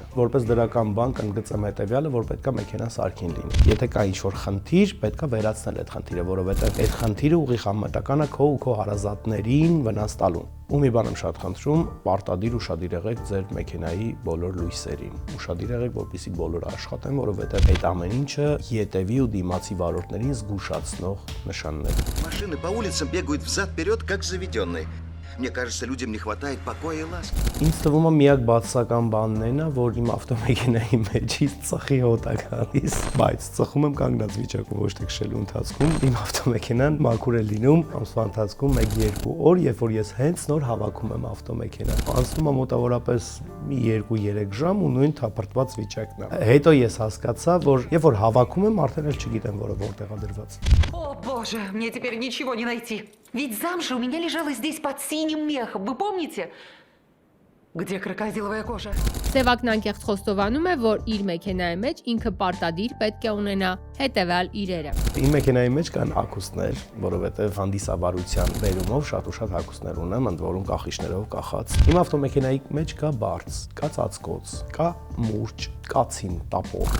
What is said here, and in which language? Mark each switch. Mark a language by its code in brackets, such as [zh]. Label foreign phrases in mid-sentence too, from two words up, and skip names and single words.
[hy] Որպես դրական բան կընդգծեմ հետևյալը, որ պետքա մեքենա սարքին լինի։ Եթե կա ինչ-որ խնդիր, պետքա վերացնել այդ խնդիրը, որովհետև այդ խնդիրը ուղիղ համեմատական է քո ու քո հարազատներին վնաս տալու։ Ու մի բան եմ շատ խնդրում, պարտադիր ուշադիր եղեք ձեր մեքենայի բոլոր լույսերին։ Ուշադիր եղեք, որպեսզի բոլորը աշխատեն, որովհետև այդ ամեն ինչը ետևի ու դիմացի վարորդներին զգուշացնող նշաններ։ [ru] Машины по улицам бегают взад-вперед, как заведенные. Мне кажется, людям не хватает покоя и ласки. [hy] Ինձ թվում է միակ բացասական բանն է, որ իմ ավտոմեքենայի մեջից ծխի հոտ է գալիս, բայց ծխում եմ կանգնած վիճակում, ոչ թե քշելու ընթացքում։ Իմ ավտոմեքենան մաքուր է լինում ամսվա ընթացքում 1-2 օր, երբ որ ես հենց նոր հավաքում եմ ավտոմեքենան։ Անցնում է մոտավորապես մի 2-3 ժամ ու նույն թափրտված вичակն է։ Հետո ես հասկացա, որ երբ որ հավաքում եմ, արդեն էլ չգիտեմ, որը որտեղ է դրված։ [ru] О, боже, мне теперь ничего не найти. Ведь замша у меня лежала здесь под синим мехом, вы помните? Где крокодиловая кожа? [hy] Սևակն անկեղծ խոստովանում է, որ իր մեքենայի մեջ ինքը պարտադիր պետք է ունենա հետևյալ իրերը։ Իմ մեքենայի մեջ կան ակուսներ, որովհետև հանդիսավարության բերումով շատ ու շատ ակուսներ ունեմ, ընդ որում կախիչներով կախած։ Իմ ավտոմեքենայի մեջ կա բարձ, կա ծածկոց, կա մուրճ, կա ցին, տապոր։